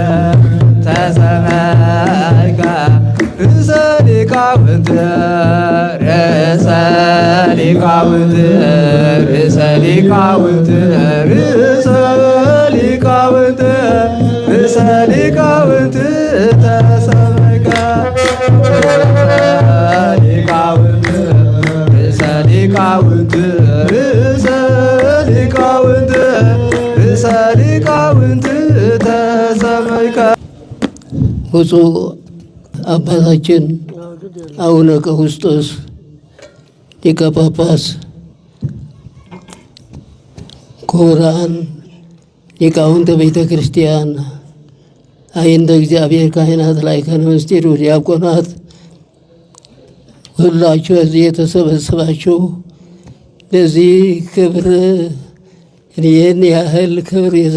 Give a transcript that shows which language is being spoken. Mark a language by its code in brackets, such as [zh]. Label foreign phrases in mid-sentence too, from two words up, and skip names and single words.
[gez] ተሰመይከ ርእሰ ሊቃውንት ርእሰ ሊቃውንት ርእሰ ሊቃውንት ርእሰ ሊቃውንት ርእሰ ሊቃውንት ተሰመይከ ሊቃውንት ርእሰ ሊቃውንት ርእሰ ሊቃውንት ርእሰ ሊቃውንት ተሰመይከ [am] ብፁዕ አባታችን አቡነ ቀውስጦስ ሊቀ ጳጳስ፣ ክቡራን ሊቃውንተ ቤተ ክርስቲያን፣ አይንተ እግዚአብሔር ካህናት፣ ላይካነ ምስጢር፣ ዲያቆናት፣ ሁላችሁ እዚህ የተሰበሰባችሁ ለዚህ ክብር ይህን ያህል ክብር